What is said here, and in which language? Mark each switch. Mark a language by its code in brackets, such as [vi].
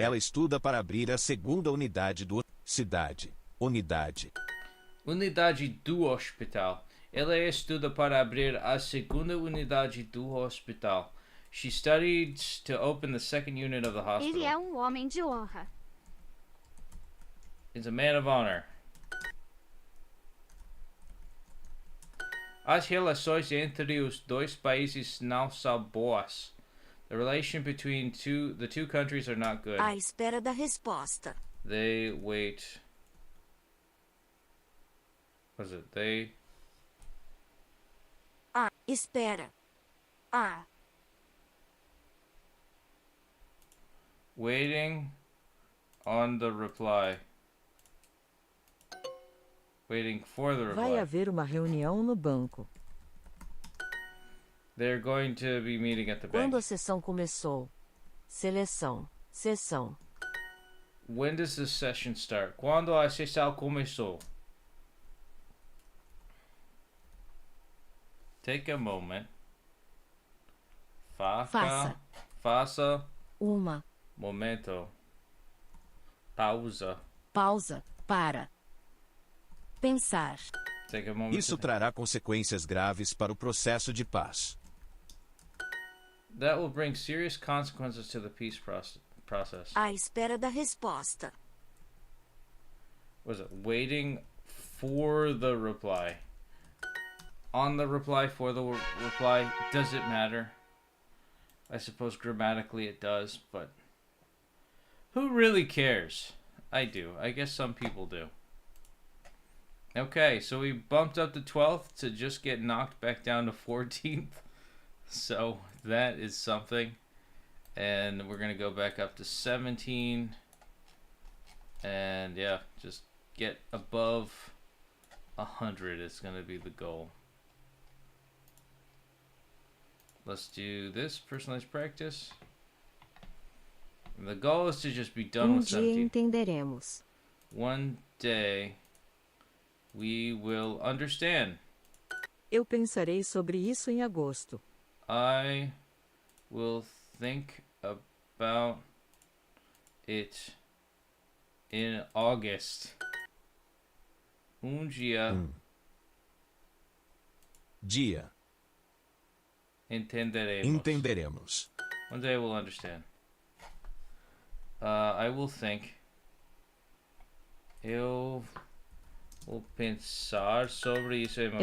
[pt] Ela estuda para abrir a segunda unidade do cidade. Unidade. Unidade do hospital. Ela estuda para abrir a segunda unidade do hospital. [en] She studied to open the second unit of the hospital. [pt] Ele é um homem de honra. [en] He's a man of honor. [pt] As relações entre os dois países não são boas. [en] The relation between the two countries are not good. [pt] À espera da resposta. [en] They wait. What is it? They [pt] Espera. [en] waiting on the reply. Waiting for the reply. [pt] Vai haver uma reunião no banco. [en] They're going to be meeting at the bank. [pt] Quando a sessão começou. Seleção. Sessão. [en] When does the session start? [pt] Quando a sessão começou? [en] Take a moment. [pt] Faça. Uma. Momento. Pausa. Pausa. Para. Pensar. [en] Take a moment. [pt] Isso trará consequências graves para o processo de paz. [en] That will bring serious consequences to the peace process. [pt] À espera da resposta. [en] Was it waiting for the reply? On the reply, for the reply, does it matter? I suppose grammatically it does, but who really cares? I do. I guess some people do. Okay, so we bumped up to 12th to just get knocked back down to 14th. So that is something. And we're going to go back up to 17. And yeah, just get above 100 is going to be the goal. Let's do this personalized practice. And the goal is to just be done with 17. [pt] Entenderemos. [en] One day we will understand. [pt] Eu pensarei sobre isso em agosto. [en] I will think about it in August. [pt] Dia. Dia. Entenderemos. [en] One day we'll understand. I will think. [pt] Eu vou pensar sobre isso em